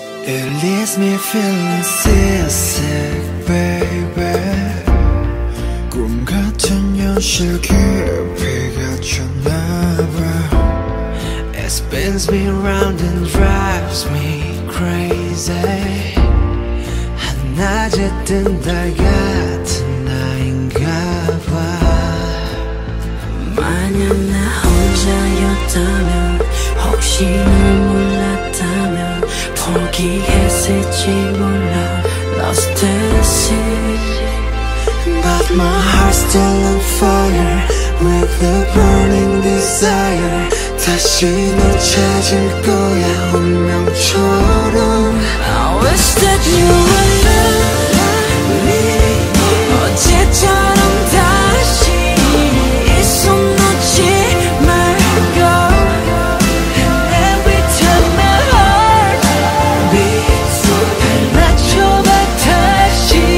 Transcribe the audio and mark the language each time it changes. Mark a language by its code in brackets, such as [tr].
[en] It leaves me feeling seasick, baby. [ko] 꿈 같은 현실 깊이가 쳤나봐. [en] It spins me round and drives me crazy. [ko] 한낮에 뜬 달 같은 나인가봐. 만약 나 혼자였다면, 혹시 널 몰랐다면 포기했을지 몰라. [en] Lost in the sea, but my heart's still on fire with a burning desire. [ko] 다시 널 찾을 거야 운명처럼. [en] I wish that you would love me. [ko] 어제처럼 다시 이 손 놓지 말고. [en] And every time my heart beats, [ko] 맞춰봐 다시.